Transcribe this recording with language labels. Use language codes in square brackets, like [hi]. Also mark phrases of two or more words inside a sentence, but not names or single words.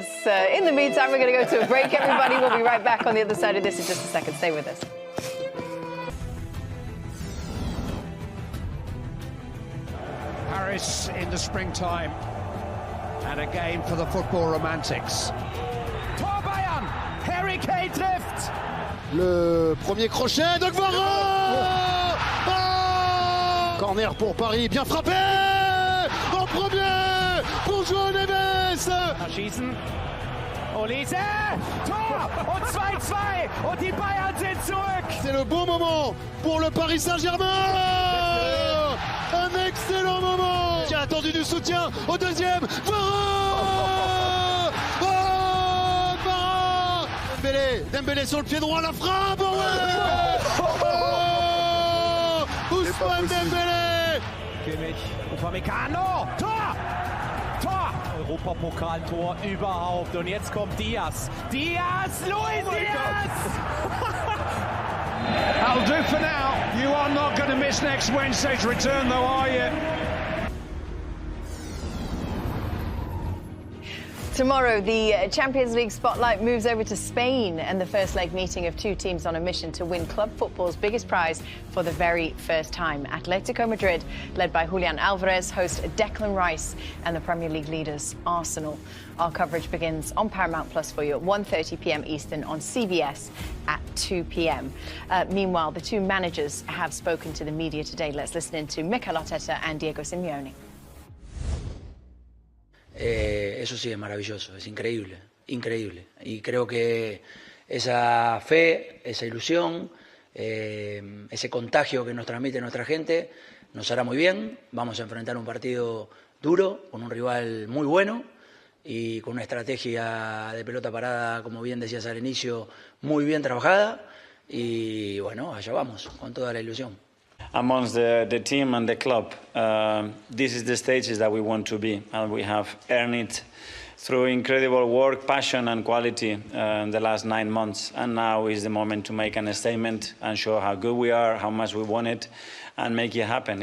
[en] In the meantime, we're going to go to a break, everybody. We'll be right back on the other side of this in just a second. Stay with us. Paris in the springtime, and a game for the football romantics. [de] Tor Bayern, Harry Kane trifft. [fr] Le premier crochet de Guevara. Corner pour Paris, bien frappé. En premier pour João Neves. [de] Schießen. Olise, Tor und 2-2 und die Bayern sind zurück. [fr] C'est le bon moment pour le Paris Saint-Germain. Un excellent moment. Qui a attendu du soutien au deuxième. Guevara. Oh, Guevara. Dembélé sur le pied droit, la frappe. Oh, Ousmane Dembélé. [de] Kimmich, Upamecano, Tor! Tor! Europapokal-Tor überhaupt. Und jetzt kommt Diaz. Diaz, Luis Diaz! [en] That'll do for now. You are not going to miss next Wednesday's return, though, are you? Tomorrow, the Champions League spotlight moves over to Spain and the first leg meeting of two teams on a mission to win club football's biggest prize for the very first time. Atletico Madrid, led by Julian Alvarez, host Declan Rice and the Premier League leaders, Arsenal. Our coverage begins on Paramount Plus for you at 1:30 p.m. Eastern, on CBS at 2 p.m. Meanwhile, the two managers have spoken to the media today. Let's listen in to Mikel Arteta and Diego Simeone. [es] Eso sí es maravilloso, es increíble, increíble. Y creo que esa fe, esa ilusión, ese contagio que nos transmite nuestra gente nos hará muy bien. Vamos a enfrentar un partido duro, con un rival muy bueno y con una estrategia de pelota parada, como bien decías al inicio, muy bien trabajada. Y bueno, allá vamos, con toda la ilusión. [en] Amongst the team and the club, this is the stages that we want to be, and we have earned it through incredible work, passion and quality in the last 9 months. And now is the moment to make a statement and show how good we are, how much we want it, and make it happen.